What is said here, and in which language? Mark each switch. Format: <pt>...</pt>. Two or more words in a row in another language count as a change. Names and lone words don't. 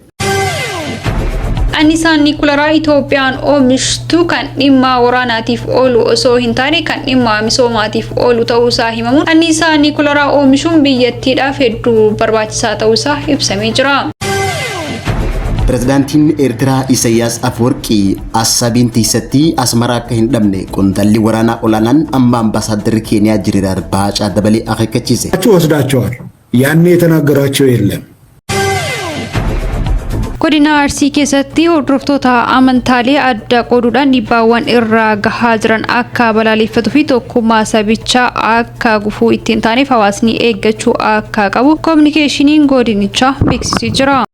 <om>Annisaan Niikularaa Itoophiyaan oomishtu kan dhimma waraanaatiif oolu osoo hin taane kan dhimma misoomaatiif oolu ta'uusaa himamuun annisaan Niikularaa oomishuun biyyattiidhaaf hedduu barbaachisaa ta'uusaa ibsamee jira. Pirezidaantiin Eertiraa Isaayyaas Afwerqii Assabiin tiisatti Asmaraa akka hin dhabne qondaalli waraanaa olaanaan amma ambaasaaddarri Keeniyaa Jiriiraar Baacaa dabalee akeekkachiise.</om> <am>ወስዳቸዋል ያኔ የተናገራቸው የለም</am> <om>Godina Arsii keessatti hordoftoota amantaalee adda qooduudhaan dhibbaawwan irraa gahaa jiran akka balaaleffatuu fi tokkummaa sabichaa akka gufuu ittiin taaneef hawaasni eeggachuu akka qabu kominikeeshiniin godinichaa beeksisee jira.</om>